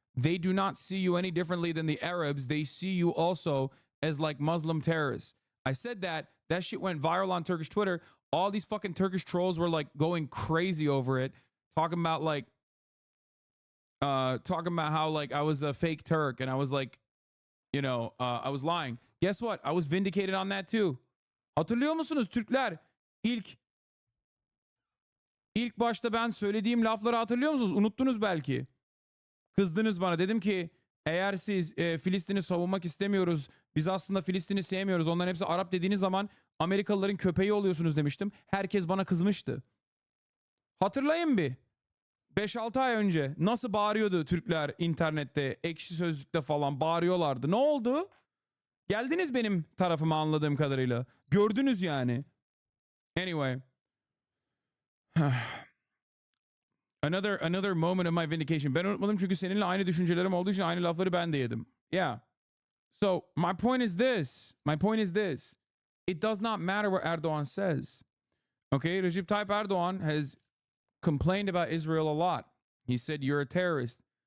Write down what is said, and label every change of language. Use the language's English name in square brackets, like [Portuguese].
[English] They do not see you any differently than the Arabs. They see you also as like Muslim terrorists. I said that. That shit went viral on Turkish Twitter. All these fucking Turkish trolls were like going crazy over it, talking about how like I was a fake Turk and I was like, I was lying. Guess what? I was vindicated on that too. [Turkish] Hatırlıyor musunuz Türkler? İlk başta ben söylediğim lafları hatırlıyor musunuz? Unuttunuz belki. Kızdınız bana. Dedim ki eğer siz Filistin'i savunmak istemiyoruz, biz aslında Filistin'i sevmiyoruz, onların hepsi Arap dediğiniz zaman Amerikalıların köpeği oluyorsunuz demiştim. Herkes bana kızmıştı. Hatırlayın bir. 5-6 ay önce nasıl bağırıyordu Türkler internette, Ekşi Sözlük'te falan bağırıyorlardı. Ne oldu? Geldiniz benim tarafıma anladığım kadarıyla. Gördünüz yani. Anyway. [English] Another moment of my vindication. [Turkish] Ben unutmadım çünkü seninle aynı düşüncelerim olduğu için aynı lafları ben de yedim. [English] Yeah. So my point is this. It does not matter what Erdogan says. Okay, Recep Tayyip Erdogan has complained about Israel a lot. He said, you're a terrorist.